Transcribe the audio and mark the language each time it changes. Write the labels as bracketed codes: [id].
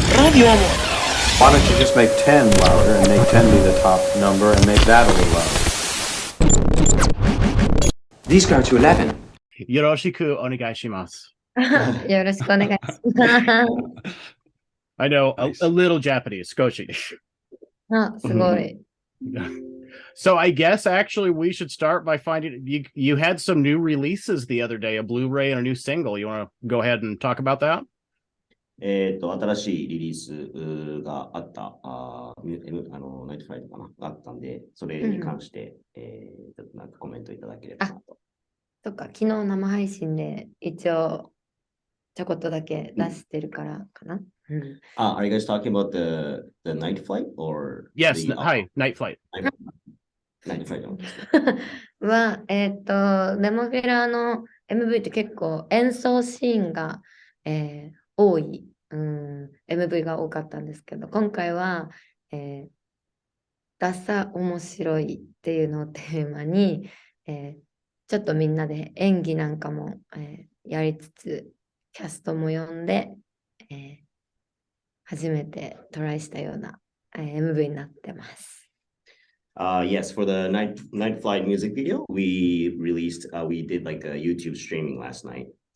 [en] Why don't you just make 10 louder and make 10 be the top number and make that a little louder? These go to 11. [ja] よろしくお願いします。よろしくお願いします。 [en] I know Nice. a little Japanese, 少し。 [ja] あ、すごい。 [en] So I guess actually we should start by finding you had some new releases the other day, a Blu-ray and a new single. You want to go ahead and talk about that? [ja] 新しいリリースがあった、ナイトフライトかな、があったんで、それに関して、ちょっとなんかコメントいただければなと。そっか、昨日生配信で一応ちょこっとだけ出してるからかな。 [en] Are you guys talking about the night flight or? Yes, hi, Night Flight. Night flight. [ja] は、ネモフィラの MV って結構演奏シーンが、多い、MV が多かったんですけど、今回は、ダサ面白いっていうのをテーマに、ちょっとみんなで演技なんかも、やりつつ、キャストも呼んで、初めてトライしたような、MV になってます。 [en] Yes, for the night flight music video, we did like a YouTube streaming last night.